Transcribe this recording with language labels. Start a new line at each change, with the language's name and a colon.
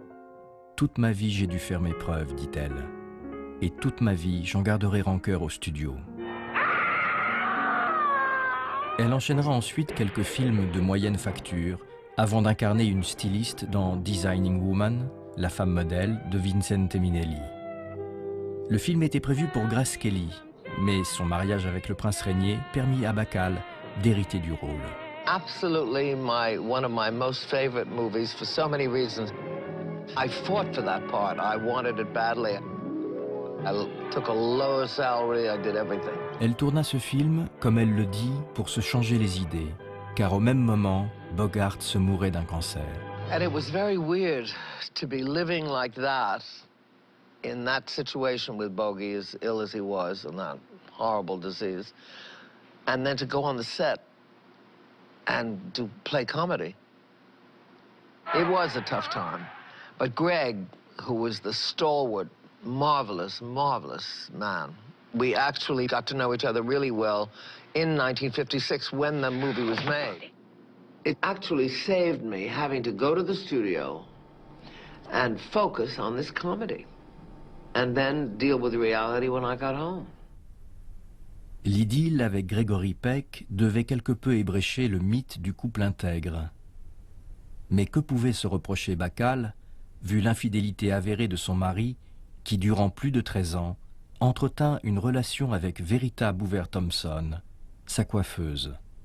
French: « Toute ma vie, j'ai dû faire mes preuves, dit-elle. Et toute ma vie, j'en garderai rancœur au studio. » Elle enchaînera ensuite quelques films de moyenne facture, avant d'incarner une styliste dans Designing Woman, la femme modèle de Vincente Minnelli. Le film était prévu pour Grace Kelly, mais son mariage avec le prince régnier permit à Bacall d'hériter du rôle.
English: Absolutely one of my most favorite movies for so many reasons. I fought for that part. I wanted it badly. I took a lower salary, I did everything.
French: Elle tourna ce film, comme elle le dit, pour se changer les idées, car au même moment, Bogart se mourait d'un cancer.
English: And it was very weird to be living like that, in that situation with Bogey, as ill as he was, and that horrible disease, and then to go on the set and to play comedy. It was a tough time. But Greg, who was the stalwart, marvelous, marvelous man, we actually got to know each other really well in 1956 when the movie was made. It actually saved me having to go to the studio and focus on this comedy and then deal with reality when I got home.
French: L'idylle avec Gregory Peck devait quelque peu ébrécher le mythe du couple intègre. Mais que pouvait se reprocher Bacall, vu l'infidélité avérée de son mari, qui, durant plus de 13 ans, entretint une relation avec Verita Boover Thompson, sa coiffeuse.